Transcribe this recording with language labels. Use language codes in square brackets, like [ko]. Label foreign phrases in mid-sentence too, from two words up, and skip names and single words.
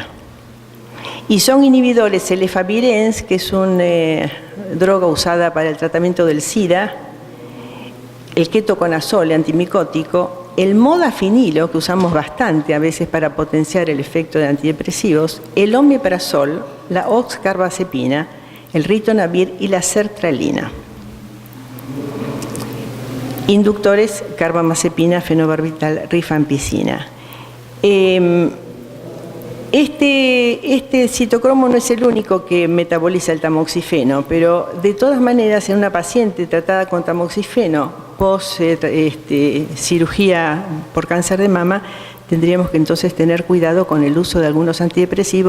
[es] Y son inhibidores el efavirenz, que es una droga usada para el tratamiento del SIDA, el ketoconazol, antimicótico, el modafinilo, que usamos bastante a veces para potenciar el efecto de antidepresivos, el omeprazol, la oxcarbazepina, el ritonavir y la sertralina. Inductores, carbamazepina, fenobarbital, rifampicina. Este citocromo no es el único que metaboliza el tamoxifeno, pero de todas maneras en una paciente tratada con tamoxifeno post cirugía por cáncer de mama, tendríamos que entonces tener cuidado con el uso de algunos antidepresivos.